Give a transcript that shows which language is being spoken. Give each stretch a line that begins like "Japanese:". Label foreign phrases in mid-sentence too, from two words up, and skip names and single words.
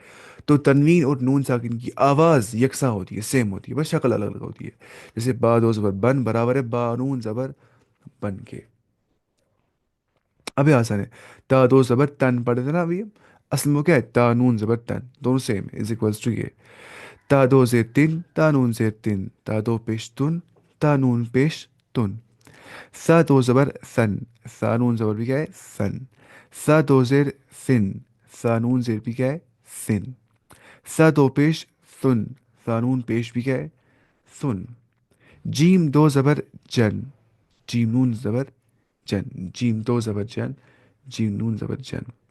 Urdu: تو تنوین اور نون ساکن کی آواز یکساں ہوتی ہے، سیم ہوتی ہے، بس شکل الگ الگ ہوتی ہے. جیسے با دو زبر بن برابر ہے با نون زبر بن کے. ابھی آسان ہے، تا دو زبر تن پڑھے تھے نا ابھی ہم، اصل میں وہ کیا ہے؟ تا نون زبر تن دونوں
English: same is equals to
Urdu: یہ. تا دو زیر تن، تا نون زیر تن، تا دو پیش تن، تا نون پیش تن. ثا دو زبر ثن، ثا نون زبر بھی کیا ہے؟ ثن. ثا دو زیر ثن، ثا نون زیر بھی کیا ہے؟ ثن. ثا دو پیش ثن، ثا نون پیش بھی کیا ہے؟ ثن. جیم دو زبر جن، جیم نون زبر جن، جیم دو زبر جن، جیم نون زبر جن.